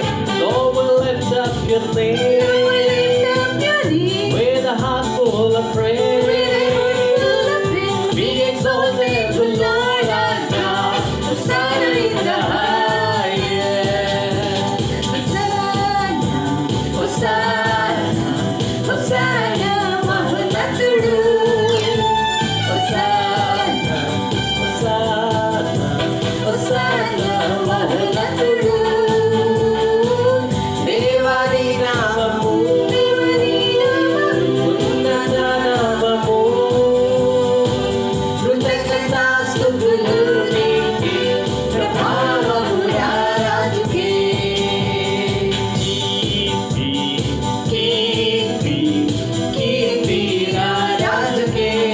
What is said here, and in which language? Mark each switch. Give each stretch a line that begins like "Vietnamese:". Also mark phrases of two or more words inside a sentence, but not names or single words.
English: Lord, we lift up your name, with a heart full of praise, be exalted, the Lord our God. Hosanna in the highest.
Telugu: Hosanna, Hosanna, Mahanatudu. Hosanna, Hosanna, Hosanna, Mahanatudu. దేవుని నామము, ఉన్నత నామము. కృతజ్ఞతాస్తుతులు నీకే, ప్రభావము రారాజుకే. కీర్తి, కీర్తి రారాజుకే.